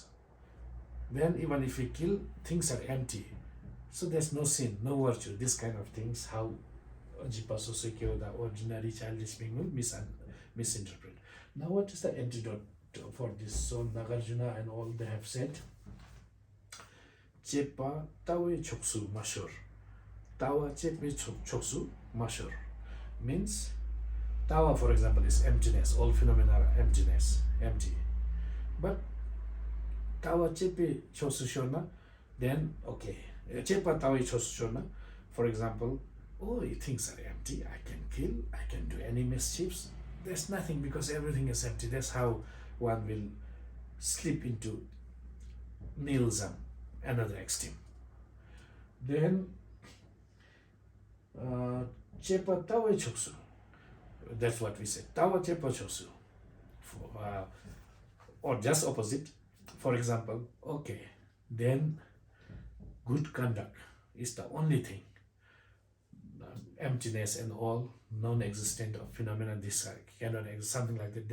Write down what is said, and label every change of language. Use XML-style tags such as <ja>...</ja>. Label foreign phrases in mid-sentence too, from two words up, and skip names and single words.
<en>Then even if we kill, things are empty. So there's no sin, no virtue, this kind of things, how</en> <bo>Jipa Sosekyo,</bo> <en>the ordinary childish being, will misinterpret. Now what is the antidote for this? So Nagarjuna and all they have said,</en> <bo>Chepa tawe choksu mashur. Tawa chepe choksu mashur</bo> <en>means tawa, for example, is emptiness. All phenomena are emptiness, empty. But</en> <bo>tawa chepe choksu shona,</bo> <en>then okay.</en> <bo>Chepa tawa choksu shona,</bo> <en>for example, oh, things are empty. I can kill. I can do any mischiefs. There's nothing because everything is empty. That's how one will slip into nihilism, another extreme.</en> <bo>Then Chepa tawa choksu.</bo> <en>That's what we say.</en> <bo>Tawa chepa choksu.</bo> <en>Or just opposite. For example, okay, then good conduct is the only thing. Emptiness and all non-existent of phenomena, this cannot exist, something like that.</en>